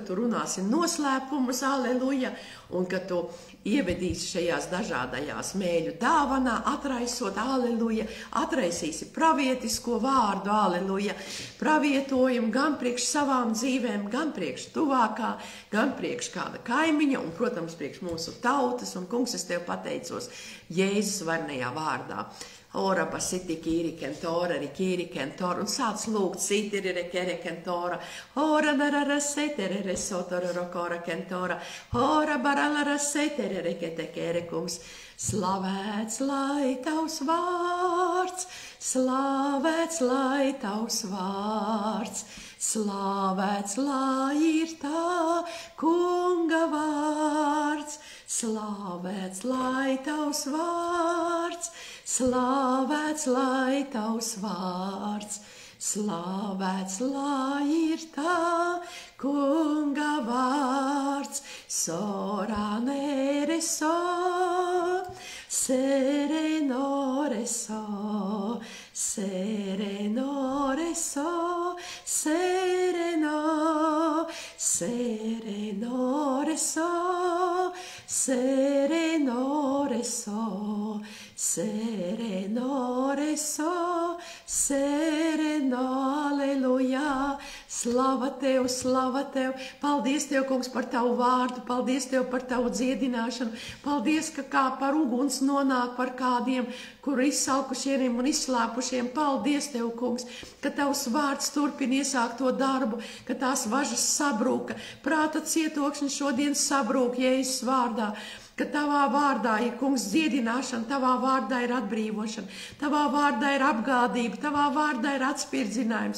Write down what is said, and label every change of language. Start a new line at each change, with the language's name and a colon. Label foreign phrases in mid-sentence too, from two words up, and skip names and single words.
Latvian: tu runāsi noslēpumus, aleluja, un ka tu ievedīsi šajās dažādajās mēļu dāvanā, atraisot, aleluja, atraisīsi pravietisko vārdu, aleluja, pravietojumu gan priekš savām dzīvēm, gan priekš tuvākā, gan priekš kāda kaimiņa, un, protams, priekš mūsu tautas, un, kungs, es tev pateicos Jēzus varnajā vārdā. Ora basiti kīri kentora, rikīri kentora, un sāc lūgt sitiri rekere kentora, ora narara setere resotora rokora kentora, ora baralara setere rekete kere kungs. Slavēts lai tavs vārds, slavēts lai tavs vārds, slavēts lai ir tā kunga vārds, slavēts lai tavs vārds, slavēts lai tavs vārds, slavēts lai ir tā kunga vārds, soranere so, serenore so, serenore so, sereno, serenore so, serenore so, serenore so, sereno, aleluja. Slava tev, paldies tev, kungs, par tavu vārdu, paldies tev par tavu dziedināšanu, paldies, ka kā par uguns nonāk par kādiem, kur izsalkušiem un izslāpušiem, paldies tev, kungs, ka tavs vārds turpina iesākt to darbu, ka tās važas sabrūka, prāta cietokšņi šodien sabrūk Jēzus vārdā, ka tavā vārdā ir, kungs, dziedināšana, tavā vārdā ir atbrīvošana, tavā vārdā ir apgādība, tavā vārdā ir atspirdzinājums.